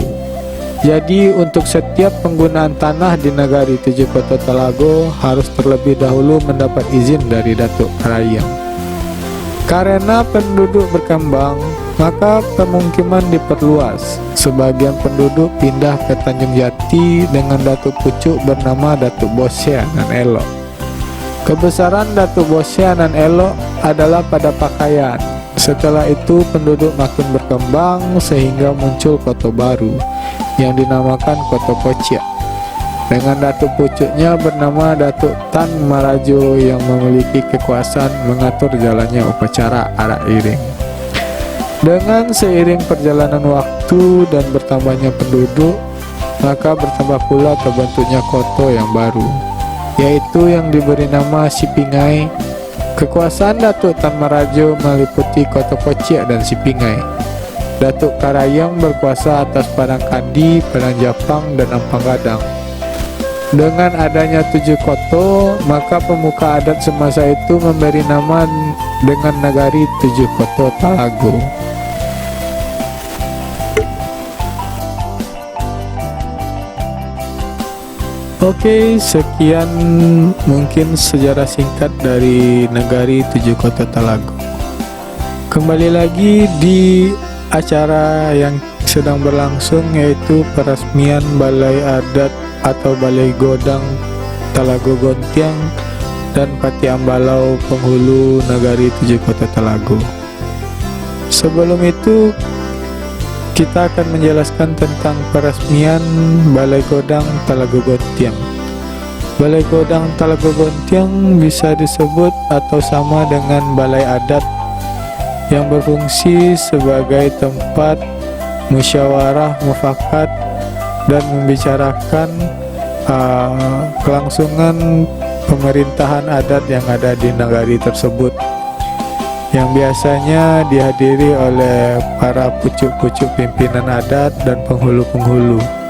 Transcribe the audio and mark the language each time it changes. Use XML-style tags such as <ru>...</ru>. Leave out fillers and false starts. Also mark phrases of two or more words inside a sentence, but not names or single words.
<id>Jadi untuk setiap penggunaan tanah di Nagari Tujuh Kota Telago harus terlebih dahulu mendapat izin dari Datuk Karayang. Karena penduduk berkembang, maka pemukiman diperluas. Sebagian penduduk pindah ke Tanjung Jati dengan Datuk Pucuk bernama Datuk Bosianan Elok. Kebesaran Datuk Bosianan Elok adalah pada pakaian. Setelah itu penduduk makin berkembang sehingga muncul kota baru yang dinamakan Kota Kociak dengan Datuk Pucuknya bernama Datuk Tan Marajo yang memiliki kekuasaan mengatur jalannya upacara arak iring. Dengan seiring perjalanan waktu dan bertambahnya penduduk, maka bertambah pula terbentuknya kota yang baru, yaitu yang diberi nama Sipingai. Kekuasaan Datuk Tan Marajo meliputi Kota Kociak dan Sipingai. Datuk Karayang berkuasa atas Padang Kandi, Padang Japang, dan Ampang Gadang. Dengan adanya 7 kota, maka pemuka adat semasa itu memberi nama dengan Nagari Tujuh Kota Telago. Oke, sekian mungkin sejarah singkat dari Nagari Tujuh Kota Telago. Kembali lagi di acara yang sedang berlangsung, yaitu peresmian Balai Adat atau Balai Godang Telago Gontiang dan Pati Ambalau penghulu Nagari Tujuh Kota Telago. Sebelum itu kita akan menjelaskan tentang peresmian Balai Godang Telago Gontiang. Balai Godang Telago Gontiang bisa disebut atau sama dengan balai adat yang berfungsi sebagai tempat musyawarah mufakat dan membicarakan kelangsungan pemerintahan adat yang ada di nagari tersebut, yang biasanya dihadiri oleh para pucuk-pucuk pimpinan adat dan penghulu-penghulu.</id>